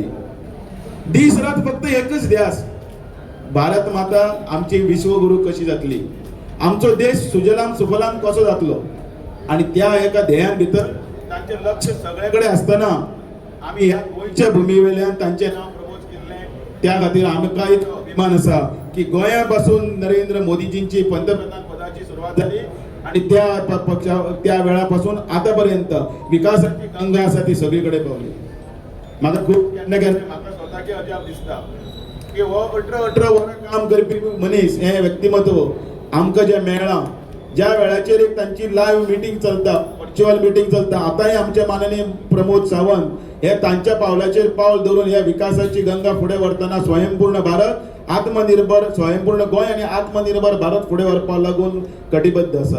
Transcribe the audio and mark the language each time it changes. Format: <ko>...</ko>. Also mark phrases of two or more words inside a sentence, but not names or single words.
<kok>दीस रात फक्त एकच ध्यास भारत माता आमची विश्वगुरू कशी जातली, आमचो देश सुजलाम सुफलाम कसो जातलो आणि त्या एका ध्येयान भितर तांचे लक्ष सगळ्याकडे असताना आम्ही ह्या गोंयच्या भूमी वयल्यान तांचे नाव प्रपोज केल्ले। त्या खातीर आमकां एक अभिमान आसा की गोंयापासून नरेंद्र मोदीजींची पंतप्रधान पदाची सुरुवात झाली आणि त्या वेळापासून आतापर्यंत विकासाची गंगा आसा ती सगळीकडे पावली. म्हाका खूब केन्ना केन्ना म्हाका स्वताचे अजाप दिसता की हो 18 वरां काम करपी मनीस हे व्यक्तिमत्व आमकां जे मेळ्ळां, ज्या वेळाचेर एक तांची लायव्ह मिटींग चलता, व्हर्च्युअल मिटींग चलता, आतांय आमचे माननीय प्रमोद सावंत हे तांच्या पावलाचेर पावल धरून ह्या विकासाची गंगा फुडें व्हरतना स्वयंपूर्ण भारत, आत्मनिर्भर स्वयंपूर्ण गोंय आणि आत्मनिर्भर भारत फुडें व्हरपाक लागून कटिबद्ध आसा.</kok>